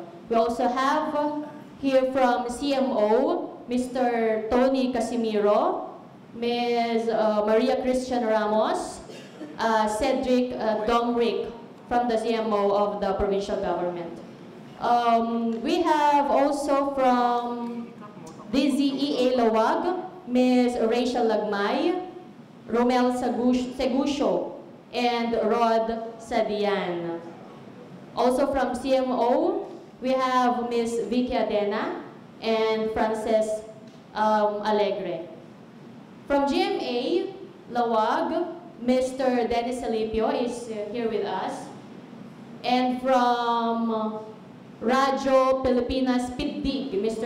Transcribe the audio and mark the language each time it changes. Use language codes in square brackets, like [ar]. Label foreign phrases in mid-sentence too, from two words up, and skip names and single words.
[en] We also have here from CMO, Mr. Tony Casimiro, Ms. Maria Christian Ramos, Cedric Domrick from the CMO of the Provincial Government. We have also from DZEA Laoag, Ms. Rachel Lagmay, Romel Segusio, and Rod Sadian. Also from CMO, we have Ms. Vicky Adena and Frances Alegre. From GMA Laoag, Mr. Dennis Salipio is here with us. And from Radyo Pilipinas Pitdig, Mr.